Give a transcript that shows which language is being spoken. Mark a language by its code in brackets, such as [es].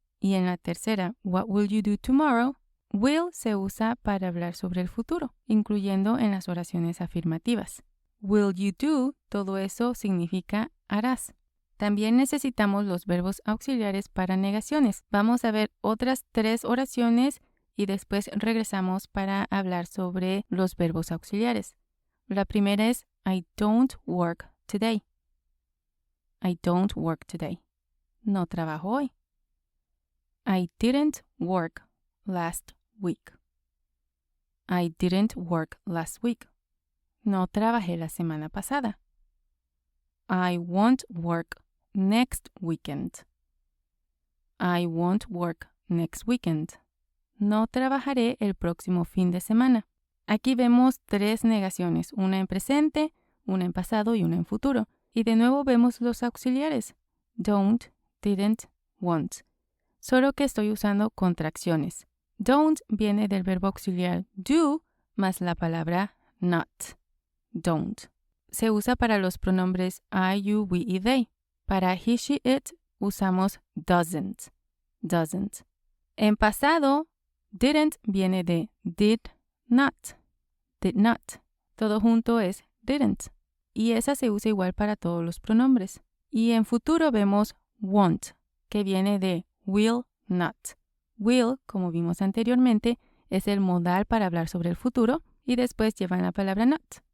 [es] Y en la tercera, [en] what will you do tomorrow? [es] Will se usa para hablar sobre el futuro, incluyendo en las oraciones afirmativas. [en] Will you do, [es] todo eso significa harás. También necesitamos los verbos auxiliares para negaciones. Vamos a ver otras 3 oraciones y después regresamos para hablar sobre los verbos auxiliares. La primera es [en] I don't work today. I don't work today. [es] No trabajo hoy. [en] I didn't work last week. I didn't work last week. [es] No trabajé la semana pasada. [en] I won't work next weekend. I won't work next weekend. [es] No trabajaré el próximo fin de semana. Aquí vemos 3 negaciones, una en presente, una en pasado y una en futuro. Y de nuevo vemos los auxiliares. Don't, didn't, won't. Solo que estoy usando contracciones. Don't viene del verbo auxiliar do más la palabra not. Don't. Se usa para los pronombres I, you, we y they. Para he, she, it usamos doesn't. Doesn't. En pasado, didn't viene de did not. Did not. Todo junto es didn't. Y esa se usa igual para todos los pronombres. Y en futuro vemos won't, que viene de will not. Will, como vimos anteriormente, es el modal para hablar sobre el futuro y después llevan la palabra not.